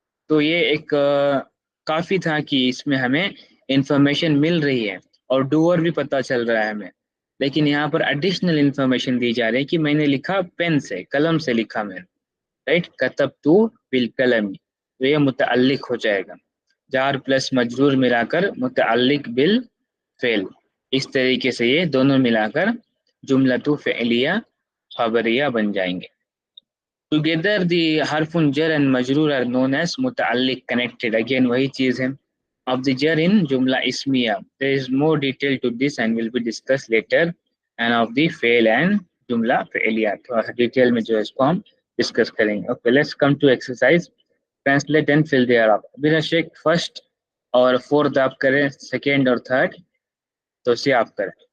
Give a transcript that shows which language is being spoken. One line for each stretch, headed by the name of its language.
Urdu: تو یہ ایک کافی تھا کہ اس میں ہمیں انفارمیشن مل رہی ہے اور ڈوور بھی پتہ چل رہا ہے ہمیں. لیکن یہاں پر ایڈیشنل انفارمیشن دی جا رہی ہے کہ میں نے لکھا پین سے، قلم سے لکھا میں نے، رائٹ.
Arabic: کتبت بالقلم،
Urdu: تو یہ متعلق ہو جائے گا. جار پلس مجرور ملا کر متعلق بالفعل. اس طریقے سے یہ دونوں ملا کر جملۃ فعلیہ خبریہ بن جائیں گے.
English: Together the حرف جر and مجرور are known as متعلق connected.
Urdu: Again وہی چیز ہے.
English: Of the jar in جملہ اسمیہ there is more detail to this and will be discussed later, and of the فعل and جملہ فعلیہ
Urdu: تھوڑا سا ڈیٹیل میں جو ہے اس کو ہم ڈسکس کریں گے.
English: Okay, let's come to exercise. Translate and fill the Arab.
Urdu: بلا شک فرسٹ اور فورتھ آپ کریں، سیکنڈ اور تھرڈ تو اسے آپ کریں.